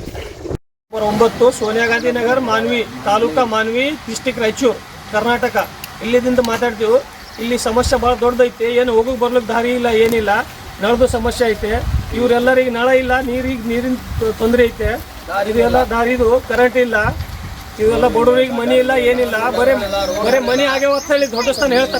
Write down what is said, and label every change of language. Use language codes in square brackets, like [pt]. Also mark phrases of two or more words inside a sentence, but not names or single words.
[kn] नंबर 9 सोनिया गांधी नगर मानवी तालुका मानवी डिस्ट्रिक्ट रायचूर कर्नाटक ಇಲ್ಲಿದಿಂದ ಮಾತಾಡ್ತೀವಿ. ಇಲ್ಲಿ ಸಮಸ್ಯೆ ಭಾಳ ದೊಡ್ಡದೈತಿ. ಏನು ಹೋಗಕ್ಕೆ ಬರ್ಲಿಕ್ಕೆ ದಾರಿ ಇಲ್ಲ, ಏನಿಲ್ಲ. ನಳದು ಸಮಸ್ಯೆ ಐತೆ. ಇವರೆಲ್ಲರಿಗೆ ನಳ ಇಲ್ಲ, ನೀರಿನ ತೊಂದರೆ ಐತೆ. ಇದೆಲ್ಲ ದಾರಿದು ಕರೆಂಟ್ ಇಲ್ಲ. ಇವೆಲ್ಲ ಬಡವರಿಗೆ ಮನಿ ಇಲ್ಲ, ಏನಿಲ್ಲ. ಬರೇ ಮನಿ ಆಗ್ಯಾವ ಅಂತ ಹೇಳಿ ದೊಡ್ಡ ಸ್ಥಾನ ಹೇಳ್ತಾರ.